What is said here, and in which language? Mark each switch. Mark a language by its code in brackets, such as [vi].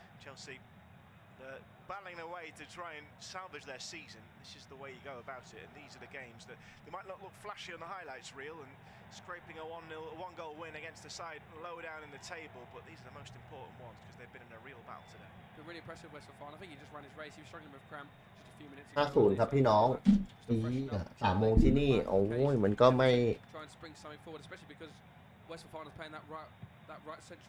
[en] Chelsea battling away to try and salvage their season. This is the way you go about it, and these are the games that they might not look flashy on the highlights reel and scraping a 1-goal win against the side low down in the table, but these are the most important ones because they've been in a real battle today. Been really impressive West Ham. I think he just ran his race. He was struggling with cramp just a few minutes [th] 50ครับพี่น้อง3 โมงที่นี่โอ้ยมันก็ไม่ [en] Try and spring something forward, especially because West Ham is playing that right central.